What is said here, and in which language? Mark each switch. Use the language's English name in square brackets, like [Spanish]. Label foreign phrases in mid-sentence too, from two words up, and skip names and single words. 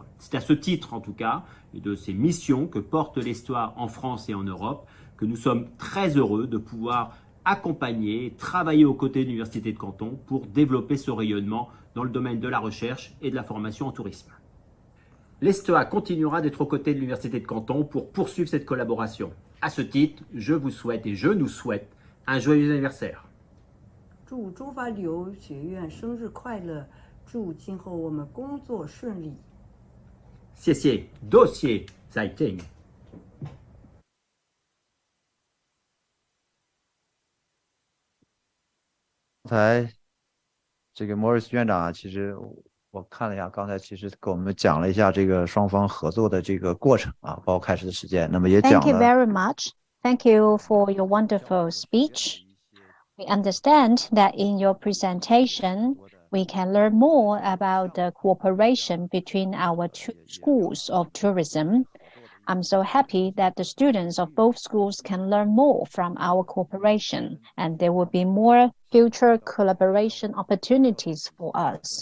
[French] C'est à ce titre en tout cas et de ces missions que porte l'Histoire en France et en Europe que nous sommes très heureux de pouvoir accompagner et travailler aux côtés de l'Université de Canton pour développer ce rayonnement dans le domaine de la recherche et de la formation en tourisme. L'ESTEA continuera d'être aux côtés de l'Université de Canton pour poursuivre cette collaboration. À ce titre, je vous souhaite et je nous souhaite un joyeux anniversaire. [Chinese] 祝中华旅游学院生日快乐，祝今后我们工作顺利。谢谢，多谢，再见。刚才这个 Morris 院长啊，其实我看了一下，刚才其实给我们讲了一下这个双方合作的这个过程啊，包括开始的时间，那么也讲 [English] Thank you [Chinese] 了。 [English] very much. Thank you for your wonderful speech. We understand that in your presentation, we can learn more about the cooperation between our two schools of tourism. I'm so happy that the students of both schools can learn more from our cooperation, and there will be more future collaboration opportunities for us.